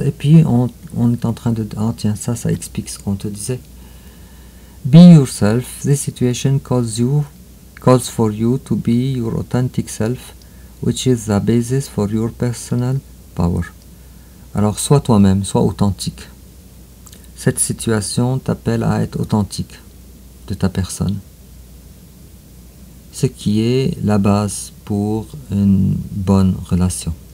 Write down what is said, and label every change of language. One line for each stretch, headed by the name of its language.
French: Et puis, on est en train de... Ah tiens, ça explique ce qu'on te disait.
English: Be yourself. This situation calls for you to be your authentic self, which is the basis for your personal power.
French: Alors, sois toi-même, sois authentique. Cette situation t'appelle à être authentique de ta personne. Ce qui est la base pour une bonne relation.